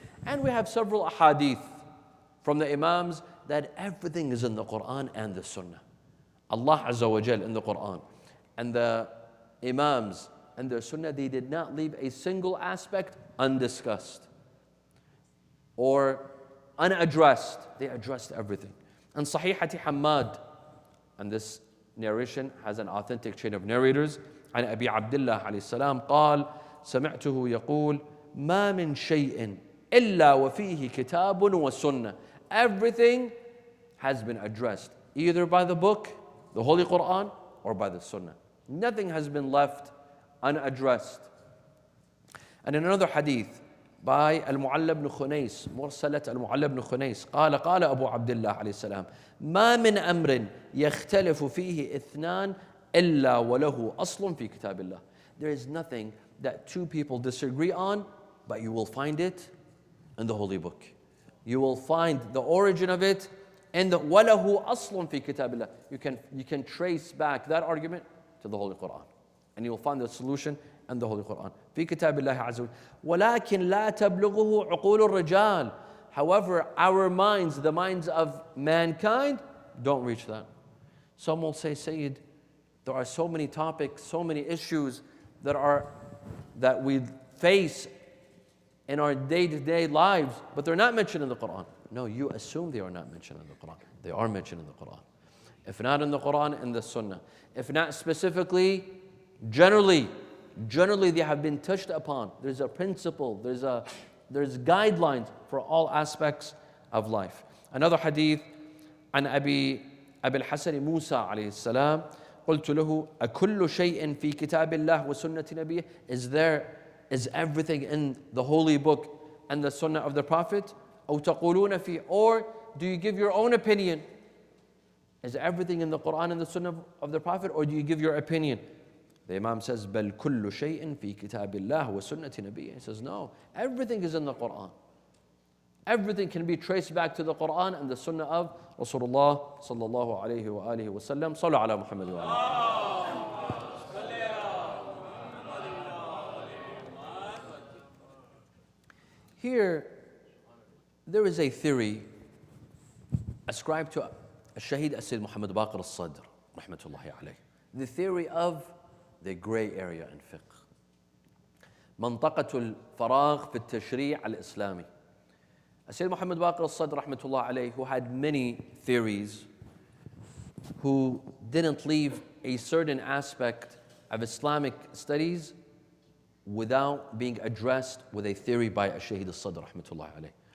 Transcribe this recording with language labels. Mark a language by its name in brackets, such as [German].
[English] And we have several ahadith from the Imams that everything is in the Quran and the Sunnah. Allah Azza wa Jal in the Quran and the Imams and the Sunnah, they did not leave a single aspect undiscussed or unaddressed. They addressed everything. And Sahihati Hammad, and this narration has an authentic chain of narrators, [Arabic] عن أبي عبد الله عليه السلام قال سمعته يقول ما من شيء إلا وفيه كتاب وسنة. [English] Everything has been addressed either by the book, the Holy Quran, or by the Sunnah. Nothing has been left unaddressed. And in another hadith by Al-Mu'alla ibn Khunais, [Arabic] مرسلة Al-Mu'alla ibn Khunais, قال أبو عبد الله عليه السلام ما من أمر يختلف فيه اثنان إلا وله أصل في كتاب الله. [English] There is nothing that two people disagree on, but you will find it in the Holy Book. You will find the origin of it in the [Arabic] وَلَهُ أَصْلٌ فِي كِتَابِ اللَّهِ. [English] You can trace back that argument to the Holy Quran. And you will find the solution in the Holy Quran. [Arabic] في كتاب الله عز وجل. وَلَكِنْ لَا تَبْلُغُهُ عُقُولُ الرِّجَالِ. [English] However, our minds, the minds of mankind, don't reach that. Some will say, Sayyid, there are so many topics, so many issues that we face in our day-to-day lives, but they're not mentioned in the Quran. No, you assume they are not mentioned in the Quran. They are mentioned in the Quran. If not in the Quran, in the Sunnah. If not specifically, generally they have been touched upon. There's a principle, there's guidelines for all aspects of life. Another hadith, [Arabic] عن أبي الحسن موسى عليه السلام قلت له أكل شيء في كتاب الله وسنة نبيه. [English] Is everything in the Holy Book and the Sunnah of the Prophet? [Arabic] أو تقولون فيه, [English] or do you give your own opinion? Is everything in the Quran and the Sunnah of the Prophet, or do you give your opinion? The Imam says [Arabic] بل كل شيء في كتاب الله وسنة نبيه. [English] He says no, everything is in the Quran. Everything can be traced back to the Quran and the Sunnah of Rasulullah sallallahu alayhi wa alihi wa sallam. Sallu ala Muhammad wa alihi. Here, there is a theory ascribed to Shaheed As-Sayyid Muhammad Baqir Al-Sadr, rahmatullahi alayh. The theory of the gray area in fiqh. [Arabic] منطقة الفراغ في التشريع الإسلامي. [English] As-Sayyid Muhammad Baqir Al-Sadr, rahmatullahi alayh, who had many theories, who didn't leave a certain aspect of Islamic studies without being addressed with a theory by Shaheed Al-Sadr, rahmatullahi alayh.